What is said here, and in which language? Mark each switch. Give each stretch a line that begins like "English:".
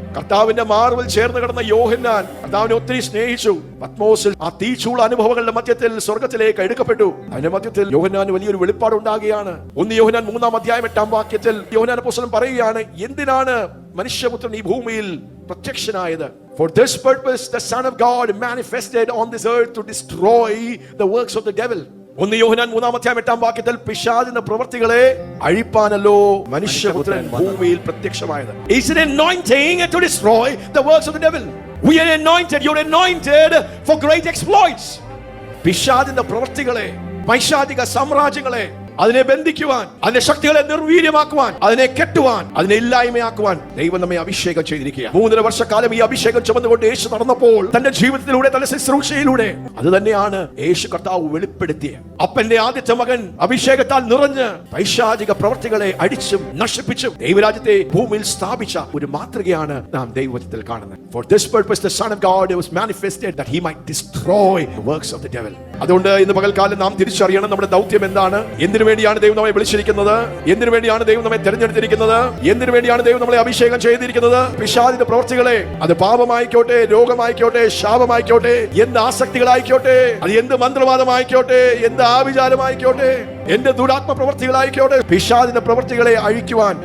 Malayalam: കർത്താവിന്റെ മാർവിൽ ചേർന്ന് കിടന്ന യോഹന്നാൻ കർത്താവിനെ ഒത്തിരി സ്നേഹിച്ചു. പത്മോസിൽ ആ തീച്ചൂള അനുഭവങ്ങളുടെ മധ്യത്തിൽ സ്വർഗത്തിലേക്ക് എടുക്കപ്പെട്ടു. അതിന്റെ മധ്യത്തിൽ യോഹന്നാന് വലിയൊരു വെളിപ്പാട് ഉണ്ടാകുകയാണ്. 1 യോഹന്നാൻ 3-ാം അധ്യായം 8-ാം വാക്യത്തിൽ യോഹന്നാൻ അപ്പോസ്തലൻ പറയുകയാണ്, എന്തിനാണ് മനുഷ്യപുത്രൻ ഈ ഭൂമിയിൽ പ്രത്യക്ഷനായത്?
English: For this purpose the Son of God manifested on this earth to destroy the works of the devil.
Malayalam: 1 യോഹന്നാൻ 3-ാം അധ്യായം 8-ാം വാക്യത്തിൽ പിശാചിന്റെ പ്രവൃത്തികളെ അഴിപ്പാനല്ലോ മനുഷ്യപുത്രൻ ഭൂമിയിൽ പ്രത്യക്ഷമായത്.
English: It's an anointing to destroy the works of the devil. We are anointed, you're anointed for great exploits.
Malayalam: പിശാചിന്റെ പ്രവൃത്തികളെ, പൈശാചിക സാമ്രാജ്യങ്ങളെ അതിനെ ബന്ധിക്കുവാൻ, അതിന്റെ ശക്തികളെ നിർവീര്യമാക്കുവാൻ, അതിനെ കെട്ടുവാൻ, അതിനെ ഇല്ലായ്മയാക്കുവാൻ ദൈവം നമ്മെ അഭിഷേകം ചെയ്തിരിക്കുക. 3.5 വർഷക്കാലം ഈ അഭിഷേകം ചുമന്നുകൊണ്ട് യേശു നടന്നപ്പോൾ തന്റെ ജീവിതത്തിലൂടെ, തന്റെ ശുശ്രൂഷയിലൂടെ, അത് തന്നെയാണ് യേശു കർത്താവ് വെളിപ്പെടുത്തിയ അപ്പന്റെ ആദ്യത്തെ മകൻ അഭിഷേകത്താൽ നിറഞ്ഞ് പൈശാചിക പ്രവൃത്തികളെ അടിച്ചും നശിപ്പിച്ചും ദൈവരാജ്യത്തെ ഭൂമിയിൽ സ്ഥാപിച്ച ഒരു മാതൃകയാണ് നാം ദൈവത്തിൽ കാണുന്നത്.
English: For this purpose the Son of God was manifested that he might destroy the works of the devil.
Malayalam: അതുകൊണ്ട് ഇന്ന് പകൽക്കാലം നാം തിരിച്ചറിയണം നമ്മുടെ ദൗത്യം എന്താണ്, എന്തിനു വേണ്ടിയാണ് ദൈവം നമ്മെ വിളിച്ചിരിക്കുന്നത്, എന്തിനു വേണ്ടിയാണ് ദൈവം നമ്മെ തെരഞ്ഞെടുത്തിരിക്കുന്നത്, എന്തിനു വേണ്ടിയാണ് ദൈവം നമ്മളെ അഭിഷേകം ചെയ്തിരിക്കുന്നത്. പിശാചിന്റെ പ്രവൃത്തികളെ, അത് പാപമായിക്കോട്ടെ, രോഗമായിക്കോട്ടെ, ശാപമായിക്കോട്ടെ, എന്ത് ആസക്തികളായിക്കോട്ടെ, അത് എന്ത് മന്ത്രവാദമായിക്കോട്ടെ, എന്ത് ആഭിചാരമായിക്കോട്ടെ, എന്റെ ദുരാത്മ പ്രവൃത്തികളായിക്കോട്ടെ, പിശാചിന്റെ പ്രവൃത്തികളെ അഴിക്കുവാൻ.